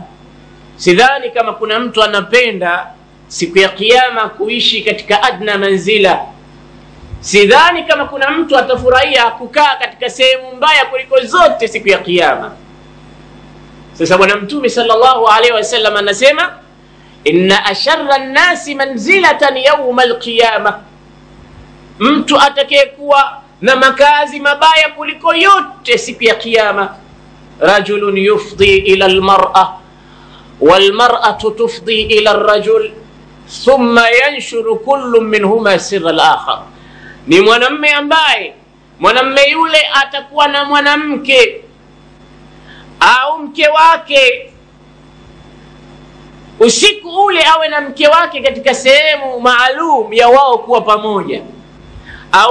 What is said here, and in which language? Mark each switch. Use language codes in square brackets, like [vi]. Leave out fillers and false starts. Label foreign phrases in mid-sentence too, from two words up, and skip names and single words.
[sw] Sidhani kama kuna mtu anapenda siku ya kiyama kuishi katika [ar] أدنى منزلة. [sw] Sidhani kama kuna mtu atafurahia kukaa katika sehemu mbaya kuliko zote siku ya kiyama. Sasa bwana mtume [ar] صلى الله عليه وسلم [sw] anasema, [ar] إن أشر الناس منزلة يوم القيامة, [sw] mtu atakayekuwa na makazi mabaya kuliko yote siku ya kiyama, [ar] رجل يفضي إلى المرأة والمرأة تفضي إلى الرجل ثم ينشر كل منهما سر الآخر, [sw] ni mwanamume ambaye mwanamume yule atakuwa na mwanamke au mke wake, usiku ule awe na mke wake katika sehemu maalum ya wao kuwa pamoja, au